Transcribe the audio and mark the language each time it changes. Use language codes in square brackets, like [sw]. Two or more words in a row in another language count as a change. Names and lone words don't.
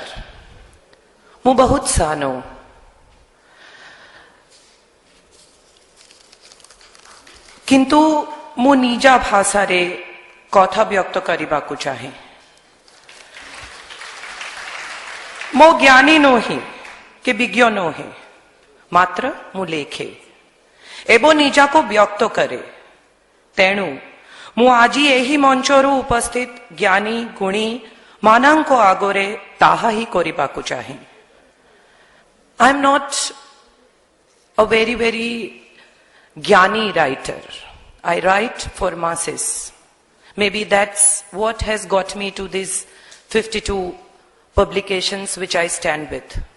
[gu] હું બહુ સાનો [or] କିନ୍ତୁ ମୁଁ ନିଜ ଭାଷାରେ କଥା ବ୍ୟକ୍ତ କରିବାକୁ ଚାହେଁ. ମୁଁ ଜ୍ଞାନୀ ନୁହେଁ କି ବିଜ୍ଞ ନୁହେଁ, ମାତ୍ର ମୁଁ ଲେଖେ ଏବଂ ନିଜକୁ ବ୍ୟକ୍ତ କରେ. ତେଣୁ ମୁଁ ଆଜି ଏହି ମଞ୍ଚରୁ ଉପସ୍ଥିତ ଜ୍ଞାନୀ ଗୁଣୀ ମାନଙ୍କ ଆଗରେ ତାହା ହିଁ କରିବାକୁ ଚାହେଁ. [en] I am not a very ଜ୍ଞାନୀ writer. I write for masses. Maybe that's what has got me to these 52 publications which I stand with.